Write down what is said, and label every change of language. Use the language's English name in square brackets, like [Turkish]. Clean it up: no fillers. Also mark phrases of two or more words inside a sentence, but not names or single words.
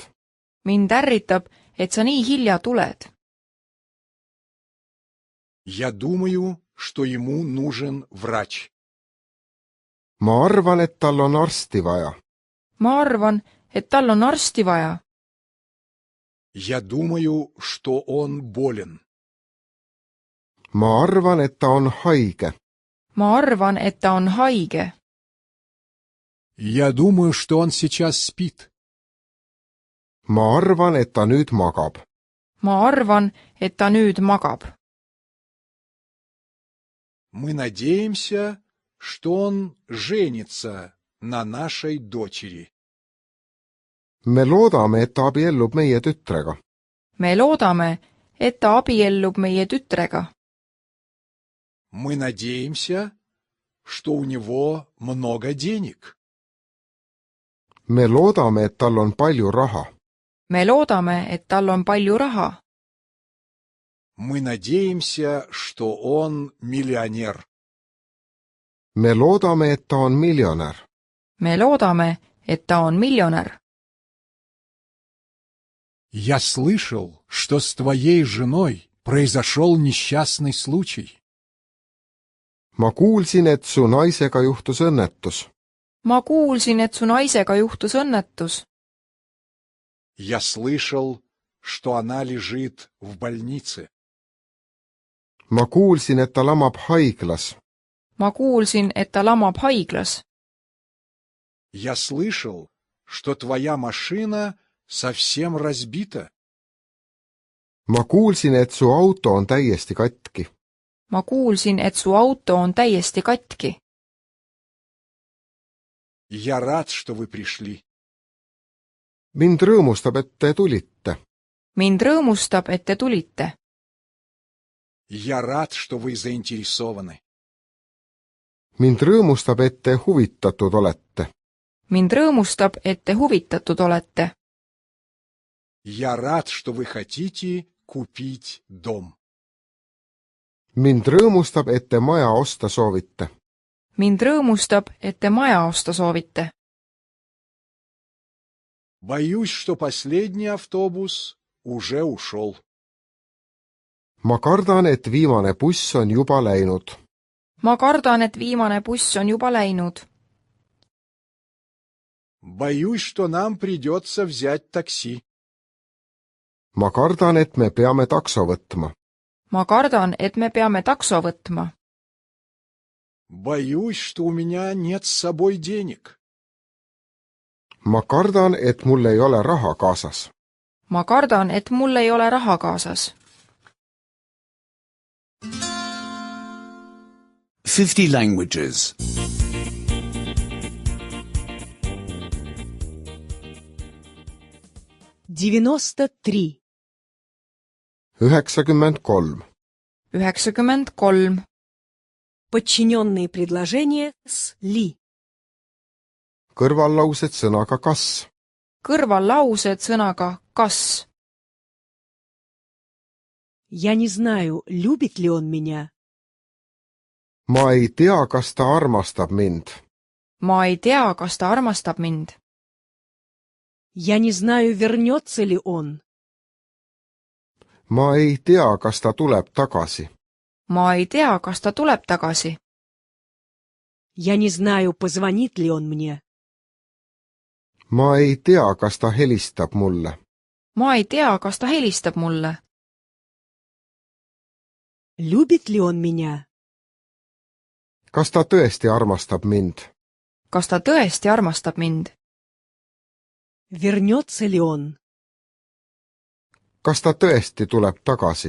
[Estonian] Mind ärritab, et sa nii hilja tuled. [Russian] Я думаю, что ему нужен врач. [Estonian] Ma arvan, et tal on arsti vaja. Ma arvan, et tal on arsti vaja. [Russian] Я думаю, что он болен. [Estonian] Ma arvan, et ta on haige. Ma arvan, et ta on haige. [Russian] Я думаю, что он сейчас спит. [Estonian] Ma arvan, et ta nüüd magab. Ma arvan, et ta nüüd magab. [Russian] Мы надеемся, что он женится на нашей дочери. [Estonian] Me loodame, et ta abiellub meie tütrega. Me loodame, et ta abiellub meie tütrega. [Russian] Мы надеемся, что у него много денег. [Estonian] Me loodame, et tal on palju raha. Me loodame, et tal on palju raha. [Russian] Мы надеемся, что он миллионер. [Estonian] Me loodame, et ta on miljonär. Me loodame, et ta on miljonär. [Russian] Я слышал, что с твоей женой произошел несчастный случай. [Estonian] Ma kuulsin, et su naisega juhtus õnnetus. Ma kuulsin, et su naisega juhtus õnnetus. [Russian] Я слышал, что она лежит в больнице. [Estonian] Ma kuulsin, et ta lamab haiglas. Ma kuulsin, et ta lamab haiglas. [Russian] Я слышал, что твоя машина совсем разбита. [Estonian] Ma kuulsin, et su auto on täiesti katki. Ma kuulsin, et su auto on täiesti katki. [Russian] Я рад, что вы пришли. [Estonian] Mind rõõmustab, et te tulite. Mind rõõmustab, et te tulite. [Russian] Я рад, что вы заинтересованы. [Estonian] Mind rõõmustab, et te huvitatud olete. Mind rõõmustab, et te huvitatud olete. [Russian] Я рад, что вы хотите купить дом. [Estonian] Mind rõõmustab, et te maja osta soovite. Mind rõõmustab, et te maja osta soovite. [Russian] Боюсь, что последний автобус уже ушел. [Estonian] Ma kardan, et viimane buss on juba läinud. Ma kardan, et viimane buss on juba läinud. [Russian] Боюсь, что нам придется взять такси. [Estonian] Ma kardan, et me peame takso võtma. Ma kardan, et me peame takso võtma. [Russian] Боюсь, что у меня нет с собой денег. [Estonian] Ma kardan, et mul ei ole raha kaasas. Ma kardan, et mul ei ole raha kaasas. [English] 50 languages. 93. 93. 93. [Russian] Подчиненные предложения с ли. [Estonian] Kõrvallaused sõnaga kas. Kõrvallaused sõnaga kas. [Russian] Я не знаю, любит ли он меня. [Estonian] Ma ei tea, kas ta armastab mind. Ma ei tea, kas ta armastab mind. [Russian] Я не знаю, вернется ли он. [Estonian] Ma ei tea, kas ta tuleb tagasi. Ma ei tea, kas ta tuleb tagasi. [Russian] Я не знаю, позвонит ли он мне. [Estonian] Ma ei tea, kas ta helistab mulle. Ma ei tea, kas ta helistab mulle. [Russian] Любит ли он меня? [Estonian] Kas ta tõesti armastab mind? Kas ta tõesti armastab mind? [Russian] Вернется ли он? [Estonian] Kas ta tõesti tuleb tagasi?